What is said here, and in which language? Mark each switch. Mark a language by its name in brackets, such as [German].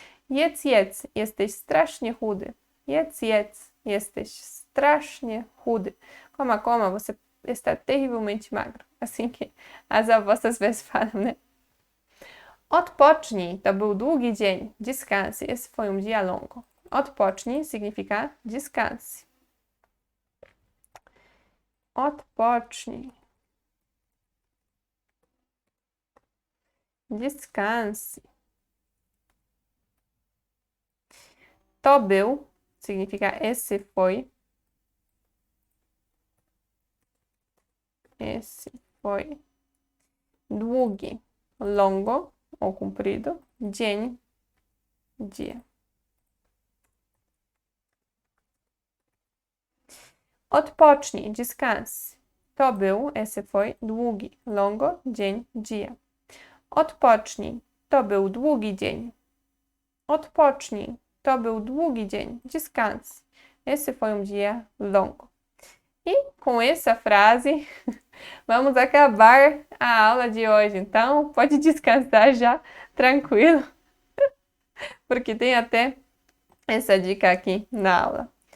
[Polish] Jedz, jedz, jesteś strasznie chudy. Jedz, jedz, jesteś strasznie chudy. [Portuguese] Coma, coma, você está terrivelmente magro. Assim que as avós às vezes falam, né? [Polish] Odpocznij, to był długi dzień. [Portuguese] Descanse, esse foi um dia longo. Odpocznij significa descanse. [Polish] Odpocznij. [Portuguese] Descanse. To był significa esse foi. Esse foi. Długi, longo ou comprido. Dzień, dia. Odpocznij, descanse. To był, esse foi, długi, longo, dzień, dia. [Polish] Odpocznij, to był długi dzień. Odpocznij, to był długi dzień. [Portuguese] Descanse. Esse foi um dia longo. E com essa frase, vamos acabar a aula de hoje. Então, pode descansar já, tranquilo, porque tem até essa dica aqui na aula.